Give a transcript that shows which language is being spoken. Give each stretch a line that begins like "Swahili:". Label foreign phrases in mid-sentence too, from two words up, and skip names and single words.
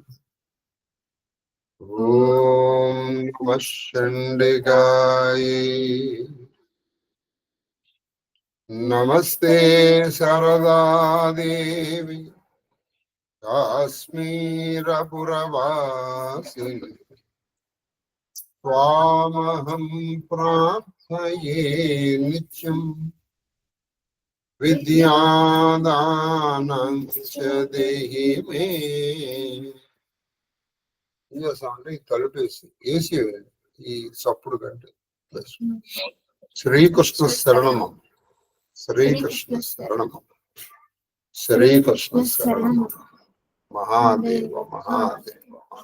Sanskrit: ओम नमः चंडिकाय नमस्ते शारदा देवी काश्मीरपुरवासिनी त्वामहं प्रार्थये नित्यम् विद्यादानं च देहि मे।
Telugu: అంటే తలుపు వేసి ఈ సప్పుడు కంటే శ్రీకృష్ణ శరణము శ్రీకృష్ణ శరణము శ్రీకృష్ణ శరణము మహాదేవ మహాదేవ.